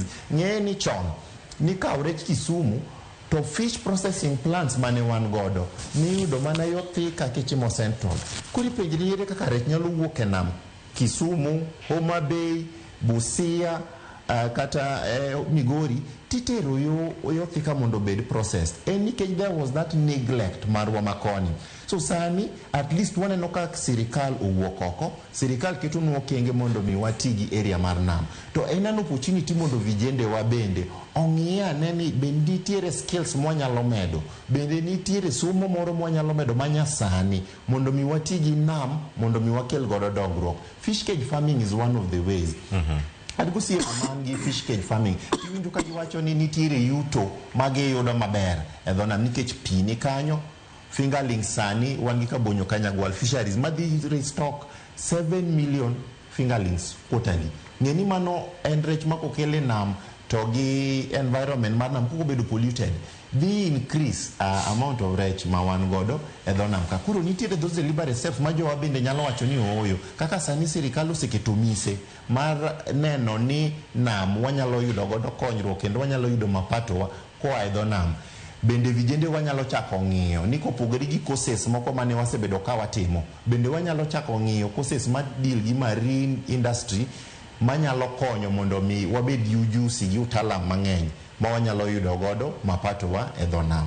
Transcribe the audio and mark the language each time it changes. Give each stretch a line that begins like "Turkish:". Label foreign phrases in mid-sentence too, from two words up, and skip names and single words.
Luo (Kenya and Tanzania): Ng'e ni chon ni kaure Kisumu to
English: fish processing plants
Luo (Kenya and Tanzania): mane wan godo ni yudo mana yo Thika Kichimo Central. Kuri penjriere kaka rech nyalo wuok e nam Kisumu, Homa Bay, Busia, kata Migori titero yo Thika mondo
English: bed processed. And nikech there was that neglect
Luo (Kenya and Tanzania): marwa makoni. So sani
English: at least
Luo (Kenya and Tanzania): waneno ka sirikal owuok oko, sirikal keto nwa okenge mondo mi wati gi area mar nam. To en
English: an opportunity
Luo (Kenya and Tanzania): mondo vijende wa bende ong'i ane ni bende nitiere skills mwanyalo medo, bende nitiere somo moro mwanyalo medo manyasani mondo mi wati gi nam mondo mi wakel godo dongruok.
English: Fish cage farming is one of the ways.
Luo (Kenya and Tanzania): Adgo siye mangi
English: fish cage farming.
Luo (Kenya and Tanzania): Iwinjo ka giwacho ni nitiere yuto magiyudo maber e dho nam nikech pi ni kanyo.
English: Fingerlings
Luo (Kenya and Tanzania): sani wan gi kabonyo
English: Kanyagwal fisheries madhi restock 7 million fingerlings quarterly.
Luo (Kenya and Tanzania): Ng'eni mano en rech makokele nam to gi environment mar nam koko bedo polluted dhi
English: increase amount of
Luo (Kenya and Tanzania): rech ma wan godo e dho nam ka. Koro nitiere
English: those deliberate steps
Luo (Kenya and Tanzania): ma jowa bende nyalo wacho ni ooyo kaka sani sirikal oseketo mise mar neno ni nam wanyalo yudo godo konyruok kendo wanyalo yudo mapato koa e dho nam. Bende vijende wanyalo chako ng'iyo ni kopogore gi courses moko mane wasebedo ka watimo, bende wanyalo chako ng'iyo courses ma deal gi
English: marine industry
Luo (Kenya and Tanzania): manyalo konyo mondo mi wabed gi ujusi gi utalam mang'eny ma wanyalo yudo godo mapato wa e dho nam.